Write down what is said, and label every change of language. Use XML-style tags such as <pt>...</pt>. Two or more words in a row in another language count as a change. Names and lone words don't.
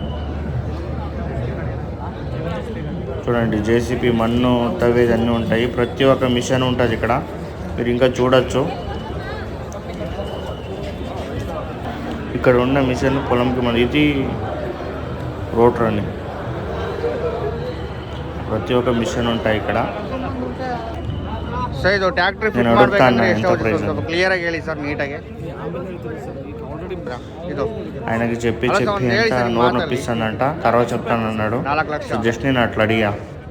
<te>చూడండి, జేసీబీ మన్ను తవ్వేది అన్నీ ఉంటాయి. ప్రతి ఒక్క మిషన్ ఉంటుంది ఇక్కడ, మీరు ఇంకా చూడొచ్చు. ఇక్కడ ఉన్న మిషన్ పొలంకి మన ఇది రోటర్ అని ప్రతి ఒక్క మిషన్ ఉంటాయి ఇక్కడ.</te> <kn>ಸರ್ ಇದು ಟ್ಯಾಕ್ಟ್ರಿ ಫಿಟ್ ಮಾಡಬೇಕಂದ್ರೆ ಎಷ್ಟು ಆಗುತ್ತೆ ಸ್ವಲ್ಪ ಕ್ಲಿಯರ್ ಆಗಿ ಹೇಳಿ ಸರ್, ನೀಟಾಗಿ. ಇದು</kn> <te>ఆయనకి చెప్పి అంత నోరు నొప్పిస్తుందంట, తర్వాత చెప్తాను అన్నాడు. 4 లక్షలు జస్ట్ నేను అట్లా అడిగా.</te>